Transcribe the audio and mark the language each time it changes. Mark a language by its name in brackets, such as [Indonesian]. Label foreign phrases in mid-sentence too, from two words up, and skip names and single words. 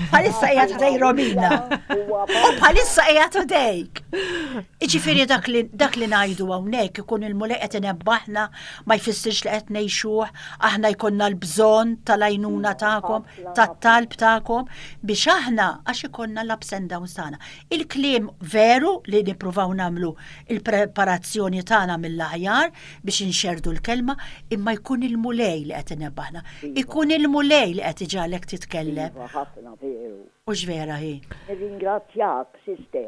[Maltese] Bħalissa qiegħed ħdej Romina. U bħalissa qiegħed ħdejk. Iġifieri dak li ngħidu hawnhekk ikun il-mulej qed inebbaħna ma jfissirx li qed ngħixuh, aħna jkollna l-bżonn tal-għajnuna tagħkom, tat-talb tagħkom biex aħna għax ikollna l- [English] ups and downs [Maltese] tagħna. Il-kliem veru li nippruvaw nagħmlu il-preparazzjoni tagħna mill-aħjar biex inxerdu l-kelma, imma jkun il-mulej li qed inebbaħna. Ikun il-mulej li qed iġalek titkellem. ħafna veru. U x'vera hi. Nirringrazzjak, sister.